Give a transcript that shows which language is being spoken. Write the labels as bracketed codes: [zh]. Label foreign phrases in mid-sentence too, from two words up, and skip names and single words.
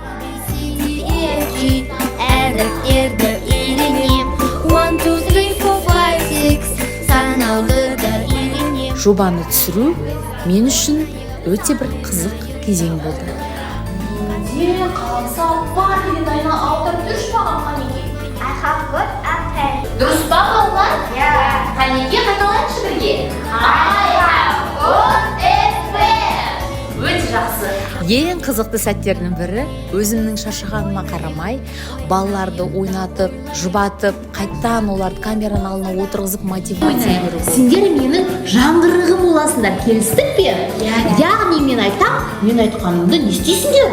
[kk] Жобаны түсіру мен үшін өте бір қызық кезең болды. Менде қаламса бар деген айна аударып жүрші маған Қанеке. [en] I have got a pen. [kk] Дұрыс па балалар? [en] Yeah. [kk] Қанеке қайталайыншы бірге. [en] I have got a pen. [kk] Өте жақсы. Ең қызықты сәттердің бірі өзімнің шаршағаныма қарамай, балаларды ойнатып, жұбатып, қайттан оларды камераның алдына отырғызып мотивация беру. Сендер менің жаңғырығым боласыңдар, келістік пе? Яғни мен айтқанымды не істейсіңдер?